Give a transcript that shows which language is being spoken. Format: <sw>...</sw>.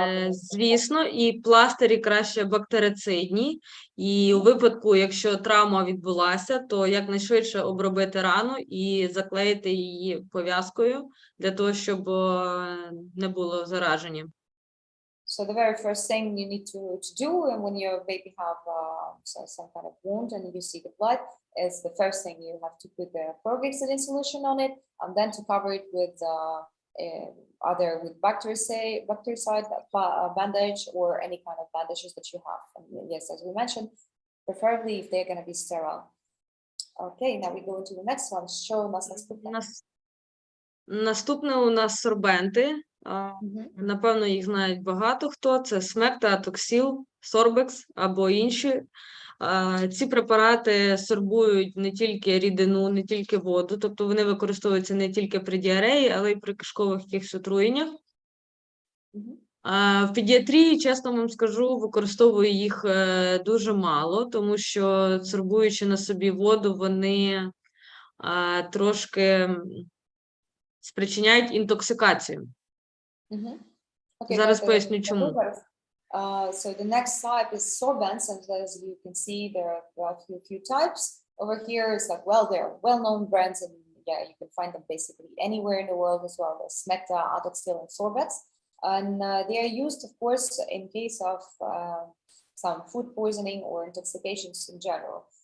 <uk>звісно, і пластирі краще бактерицидні, і у випадку, якщо травма відбулася, то якнайшвидше обробити рану і заклеїти її пов'язкою для того, щоб не було зараження.</uk> <en>So the very first thing you need to do, and when your baby have some kind of wound and you see the blood, is the first thing you have to put the chlorhexidine solution on it, and then to cover it with either with bactericide bandage or any kind of bandages that you have. And yes, as we mentioned, preferably if they're going to be sterile. Okay, now we go into the next one.</en> <uk>Що у нас наступне? Наступне у нас сорбенти. Напевно, їх знають багато хто. Це смекта, атоксіл, сорбекс або інші. Ці препарати сорбують не тільки рідину, не тільки воду, тобто вони використовуються не тільки при діареї, але й при кишкових якихось отруєннях. В педіатрії, чесно вам скажу, використовую їх дуже мало, тому що сорбуючи на собі воду, вони трошки спричиняють інтоксикацію.</uk> <en>Okay,</en> <uk>Зараз поясню чому.</uk> <en>So the next type is sorbents, and as you can see, there are a few types. Over here is like, well, they're well-known brands, and you can find them basically anywhere in the world as well. There's Smecta, Atoxil, and sorbets, and they are used, of course, in case of some food poisoning or intoxications in general.</en>